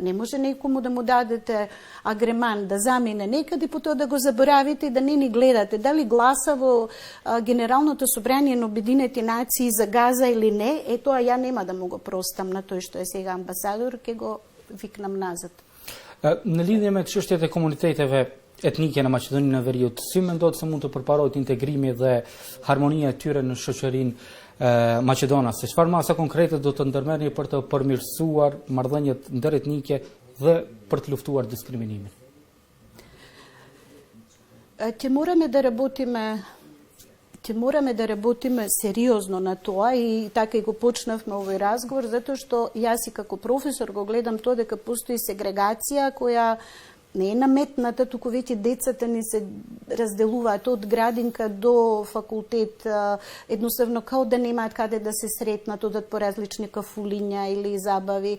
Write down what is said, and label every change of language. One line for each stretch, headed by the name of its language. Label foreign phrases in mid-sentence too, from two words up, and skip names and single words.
Macedonian: Не може некому да му дадете агреман да замине некаде, потоа да го заборавите и да не ни гледате. Дали гласа во Генералното собрание на Обединети нации за Газа или не, тоа ја нема да му го простам на тој што е сега амбасадор, ќе го викнам назад.
Albanian: Në lidhje me çështjet e komuniteteve etnike në Maqedoninë e Veriut, si mendon se mund të përparohet integrimi dhe harmonia e tyre në shoqërinë maqedonase? Çfarë masa konkrete do të ndërmerrni për të përmirësuar marrëdhëniet ndëretnike dhe për të luftuar diskriminimin?
Macedonian: Ќе мораме да работиме сериозно на тоа и така и го почнавме овој разговор, затоа што јас и како професор го гледам тоа дека постои сегрегација која не е наметната, туку веќе децата ни се разделуваат од градинка до факултет, едноставно као да немаат каде да се сретнат, одат по различни кафулиња или забави.